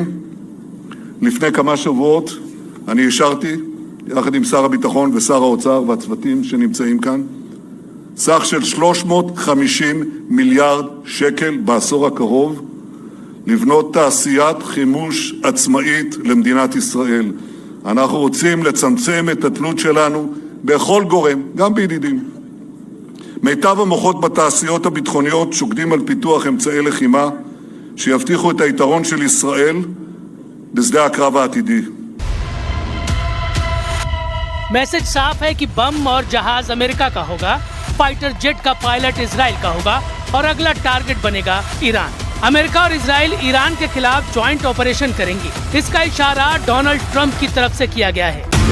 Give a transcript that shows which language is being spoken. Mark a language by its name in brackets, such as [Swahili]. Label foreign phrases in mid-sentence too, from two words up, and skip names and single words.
[Hebrew] לפני כמה שבועות אני אישרתי, יחד עם שר הביטחון ושר האוצר והצוותים שנמצאים כאן, סך של 350 מיליארד שקל בעשור הקרוב, לבנות תעשיית חימוש עצמאית למדינת ישראל. אנחנו רוצים לצמצם את התלות שלנו בכל גורם, גם בידידים. מיטב המוחות בתעשיות הביטחוניות שוקדים על פיתוח אמצעי לחימה שיבטיחו את היתרון של ישראל בשדה הקרב העתידי. [Hindi] मैसेज साफ है कि बम और जहाज अमेरिका का होगा, [English] fighter jet [Hindi] का पायलट इजराइल का होगा और अगला टारगेट बनेगा ईरान। अमेरिका और इजराइल ईरान के खिलाफ [English] joint operation [Hindi] करेंगे। इसका इशारा डोनाल्ड ट्रंप की तरफ से किया गया है।